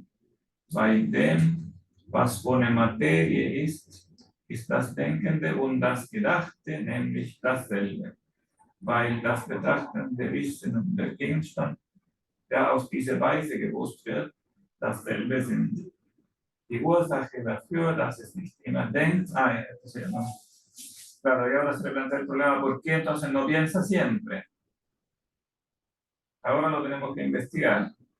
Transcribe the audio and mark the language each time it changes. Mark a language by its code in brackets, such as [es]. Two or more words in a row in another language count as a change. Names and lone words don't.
[de] Bei dem, was ohne Materie ist, ist das Denkende und das Gedachte nämlich dasselbe, weil das betrachtende Wissen und der Gegenstand, der auf diese Weise gewusst wird, dasselbe sind. Die Ursache dafür, dass es nicht immer denkt, [es] claro, y ahora se le plantea el problema, ¿por qué entonces no piensa siempre? Ahora lo tenemos que investigar.